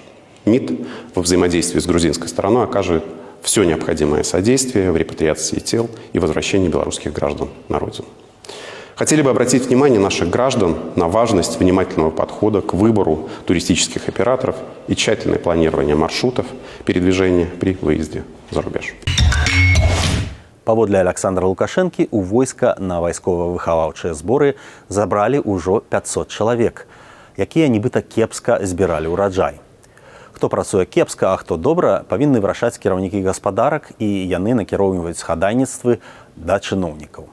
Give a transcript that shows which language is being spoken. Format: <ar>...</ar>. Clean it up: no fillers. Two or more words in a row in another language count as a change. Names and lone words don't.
<ru>МИД во взаимодействии с грузинской стороной окажет все необходимое содействие в репатриации тел и возвращении белорусских граждан на родину. Хотели бы обратить внимание наших граждан на важность внимательного подхода к выбору туристических операторов и тщательное планирование маршрутов передвижения при выезде за рубеж.</ru> <be>Паводле Александра Лукашэнкі, у войска на вайскова-выхаваўчыя зборы забралі ўжо 500 чалавек, якія нібыта кепска збіралі ўраджай. Хто працуе кепска, а хто добра, павінны вырашаць кіраўнікі гаспадарак, і яны накіроўваюць хадайніцтвы да чыноўнікаў.</be>